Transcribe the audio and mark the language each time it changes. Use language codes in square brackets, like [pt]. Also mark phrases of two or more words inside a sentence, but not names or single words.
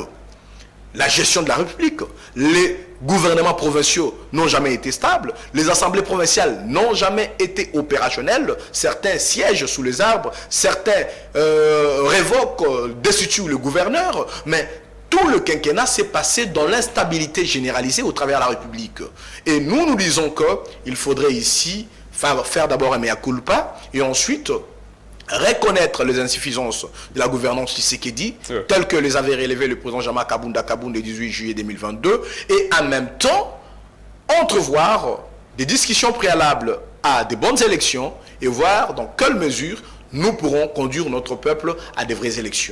[fr] La gestion de la République, les gouvernements provinciaux n'ont jamais été stables, les assemblées provinciales n'ont jamais été opérationnelles, certains siègent sous les arbres, certains révoquent, destituent le gouverneur, mais tout le quinquennat s'est passé dans l'instabilité généralisée au travers de la République. Et nous disons qu'il faudrait ici faire d'abord un [la] mea culpa [fr] et ensuite reconnaître les insuffisances de la gouvernance Tshisekedi, telles que les avait relevées le président Jean-Marc Kabunda le 18 juillet 2022, et en même temps entrevoir des discussions préalables à des bonnes élections et voir dans quelle mesure nous pourrons conduire notre peuple à des vraies élections.